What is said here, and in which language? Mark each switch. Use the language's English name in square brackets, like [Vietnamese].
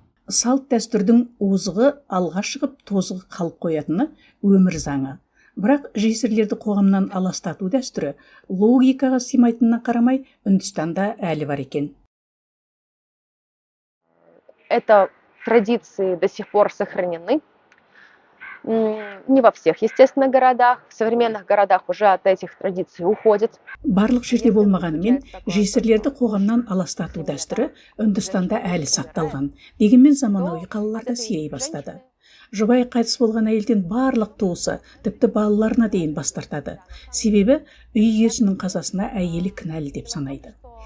[Kazakh] Салт дәстүрдің озығы алға шығып, тозығы қалып қоятыны өмір заңы. Бірақ жесірлерді қоғамнан аластату дәстүрі логикаға сыймайтынына қарамай Үндістанда әлі бар екен. [Russian] Это традиции до сих пор сохранены. Не во всех, естественно, городах. В современных городах уже от этих традиций уходят. [Kazakh] Барлық жерде болмағанымен, жесірлерді қоғамнан аластату дәстүрі Үндістанда әлі сақталған. Дегенмен заманауи қалаларда сирей бастады. Жұбайы қайтыс болған әйелден барлық туысы, тіпті балаларына дейін бас тартады. Себебі үй иесінің қазасына әйелі кінәлі деп санайды.